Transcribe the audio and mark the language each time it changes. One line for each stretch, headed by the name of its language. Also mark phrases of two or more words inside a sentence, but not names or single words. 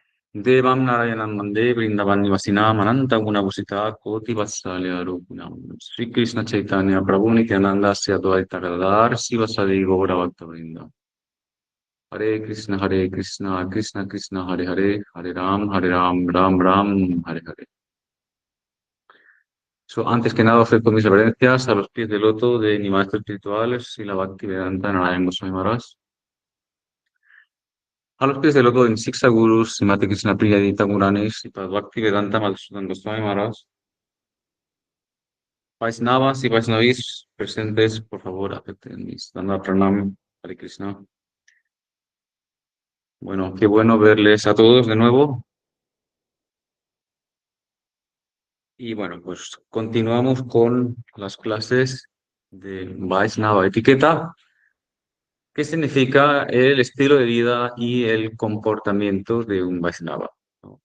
Sanskrit: Devam Narayanam Mande Vrindavan Nivasinam Ananta Gunabhusita Koti Vatsalya Rupunam Sri Krishna Chaitanya Prabhu Nityananda Sri Advaita Gadadhar Sivasadi Gaura Bhaktavrinda Hare Krishna Krishna Krishna Hare Hare Hare Ram Ram Ram Hare Hare.
Spanish: Antes que nada ofrezco mis reverencias a los pies del loto de mi maestro espiritual, Srila Bhaktivedanta Narayana Goswami Maharaj, a los pies del loto de mis Siksa Gurus, Srimati Krishna Priya Dita Muranesh, y Bhaktivedanta Madhusudan Goswami Maharaj, Vaisnavas y Vaisnavis presentes, por favor, acepten mis
Sanskrit: Danda Pranam,
Spanish: Hare Krishna. Bueno, qué bueno verles a todos de nuevo. Y bueno, pues continuamos con las clases de Vaisnava Etiqueta, que significa el estilo de vida y el comportamiento de un Vaisnava, ¿no?